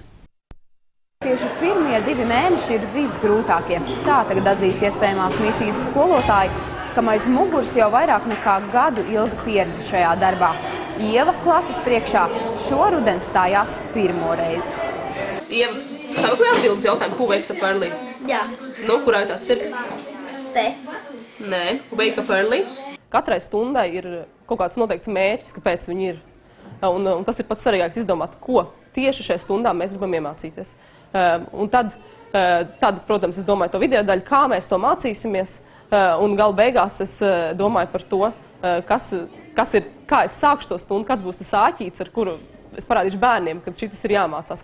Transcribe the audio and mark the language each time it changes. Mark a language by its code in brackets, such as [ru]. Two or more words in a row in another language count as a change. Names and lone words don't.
[lv] Tieši pirmie 2 mēneši ir visgrūtākie. Tā tagad atzīst iespējamās misijas skolotāji, kam aiz muguras jau vairāk nekā gadu ilga pieredze šajā darbā. Ieva klases priekšā šoruden stājās pirmo reizi. Ieva, tu sameklēji atbildes jautājumu, [en] who wakes up early? [lv] Jā. Nu, kurai tāds ir? Te. Nē, [en] wake up early. [lv] Katrai stundai ir kaut kāds noteikts mērķis, kāpēc viņi ir. Un tas ir pats svarīgāks izdomāt, ko tieši šajā stundā mēs gribam iemācīties. Un tad, protams, es domāju to video daļu, kā mēs to mācīsimies. Un gala beigās es domāju par to, kā es sākšu to stundu, kāds būs tas āķīts, ar kuru es parādīšu bērniem, kad šitas ir jāmācās.